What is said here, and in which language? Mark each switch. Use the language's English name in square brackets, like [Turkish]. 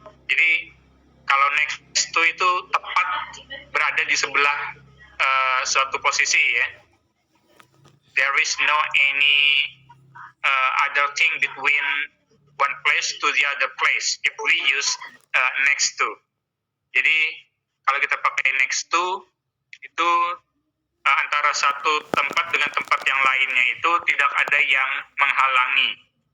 [Indonesian] Jadi kalau next to itu tepat berada di sebelah suatu posisi ya. [English] There is no any other thing between one place to the other place if we use next to. [Indonesian] Jadi kalau kita pakai next to itu antara satu tempat dengan tempat yang lainnya itu tidak ada yang menghalangi.